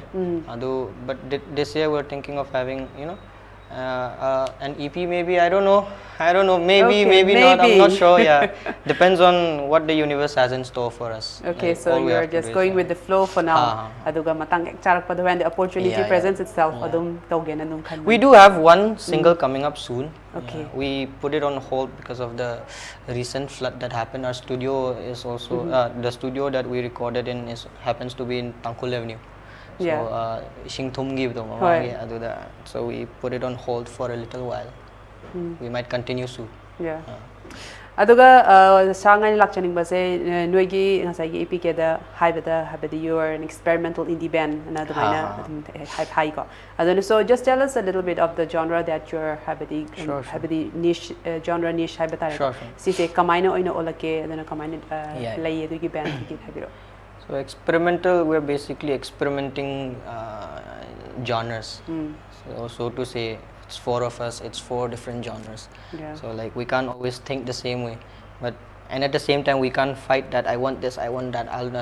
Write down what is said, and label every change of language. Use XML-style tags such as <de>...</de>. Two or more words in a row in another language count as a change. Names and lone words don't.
<en>But this year we're thinking of having, you know, an EP maybe, I don't know, maybe not, I'm not sure. Yeah, depends on what the universe has in store for us. Okay, like, so you're just going with the flow for now.</en> <mni>Aduga matang charak pa</mni> <en>when the opportunity presents itself,</en> <mni>adum tawgen anung kan.</mni> <en>We do have one single coming up soon. Okay. We put it on hold because of the recent flood that happened. Our studio is also the studio that we recorded in happens to be in Tangkul Avenue. So, so we put it on hold for a little while. We might continue soon. Yeah.</en> <mni>Aduga Shang ani lakchaning ba se noigi ngasai gi EP ke da haibada</mni> <en>you are an experimental indie band</en> <mni>na dumaina high ko. Aduna,</mni> <en>so just tell us a little bit of the genre that you're</en> <mni>habadi niche genre niche haibata.</mni> <en>Sure.</en> <mni>Si se kamaina oina olake aduna kamaina lay adugi band gi habiro.</mni> <en>So experimental, we're basically experimenting genres. So to say, it's 4 of us, it's 4 different genres. So like we can't always think the same way, and at the same time we can't fight that I want this, I want that.</en>